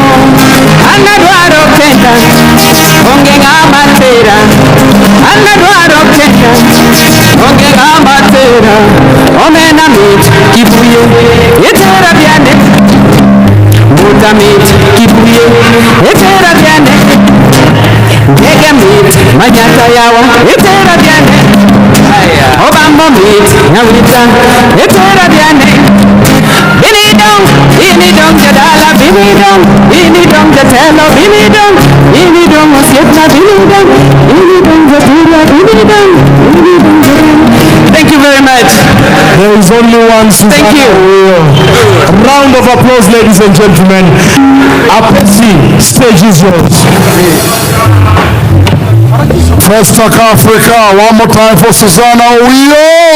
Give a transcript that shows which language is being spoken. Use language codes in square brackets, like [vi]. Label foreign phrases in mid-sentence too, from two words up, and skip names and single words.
[luo] anadwaro kenda onge ngama tera anadwaro kenda onge ngama tera omena mit kibuye etera byane muta mit kibuye etera byane ndege mit manyata yawa etera byane obambo mit nyawita etera byane bini dong jadala bini dong jatelo bini dong osiepna bini dong jatura bini dong. [en] Thank you very much. There is only one Susanna. Thank you. A round of applause, ladies and gentlemen. Apesi, stage is yours. FESTAC Africa, one more time for Susanna Owiyo.